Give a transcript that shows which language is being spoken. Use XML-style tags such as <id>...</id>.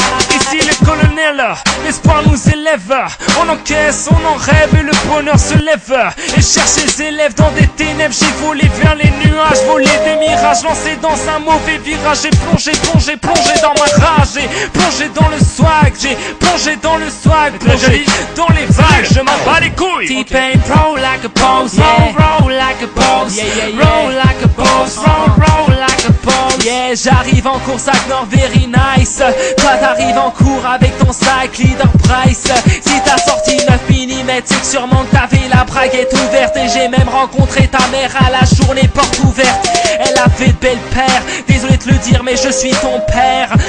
<fr>Ici le colonel, l'espoir nous élève. On encaisse, on en rêve et le bonheur se lève. Et cherche les élèves dans des ténèbres. J'ai volé vers les nuages, volé des mirages, lancé dans un mauvais virage. J'ai plongé dans ma rage. J'ai plongé dans le swag, j'ai plongé dans le swag, plongé dans les vagues. Je m'en bats les couilles.</fr> <en>T-Pain, roll like a boss, roll like a boss, roll like a boss, roll like a boss.</en> <fr>Yeah, j'arrive en course avec Nord</fr> <en>very nice.</en> <fr>Toi t'arrives en cours avec ton sac leader price. Si t'as sorti 9 mm, c'est que sûrement que t'avais la braguette ouverte. Et j'ai même rencontré ta mère à la journée porte ouverte. Elle avait de belles paires, désolé de le dire mais je suis ton père.</fr>